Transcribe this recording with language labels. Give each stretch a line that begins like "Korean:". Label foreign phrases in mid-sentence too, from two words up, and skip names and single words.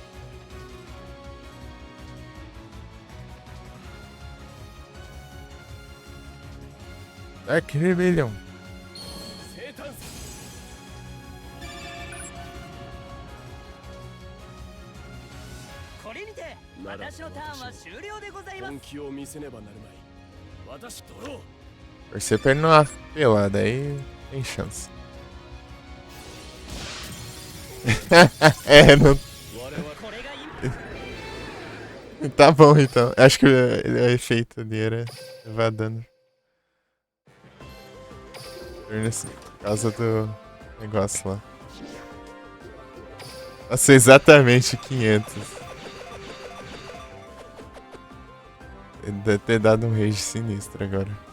Japanese: Dark Rebellion. 生誕これにて私のターンは終了でございます本気を見せねばなるまい私ドロー
Portuguese: Torcer pra ele não apelar, daí tem chance. É, não.
Japanese: 我々これが今
Portuguese: Tá bom então. Acho que o efeito dele era levar dano. Por causa do negócio lá. Nossa, exatamente 500. Ele deve ter dado um rage sinistro agora.